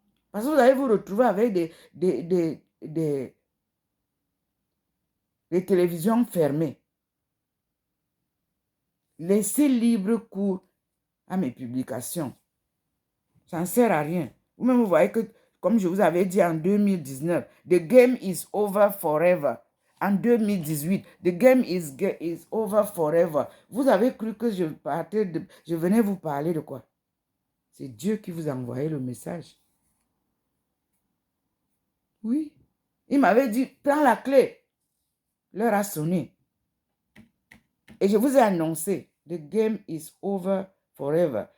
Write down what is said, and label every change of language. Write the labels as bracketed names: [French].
[French] Parce que vous allez vous retrouver avec des télévisions fermées. Laissez libre cours à mes publications. Ça ne sert à rien. Vous-même, vous voyez que, comme je vous avais dit en 2019, [English] the game is over forever. En 2018, the game is over forever. [French] Vous avez cru que je venais vous parler de quoi? C'est Dieu qui vous a envoyé le message. Oui. Il m'avait dit, prends la clé. L'heure a sonné. Et je vous ai annoncé, [English] the game is over forever.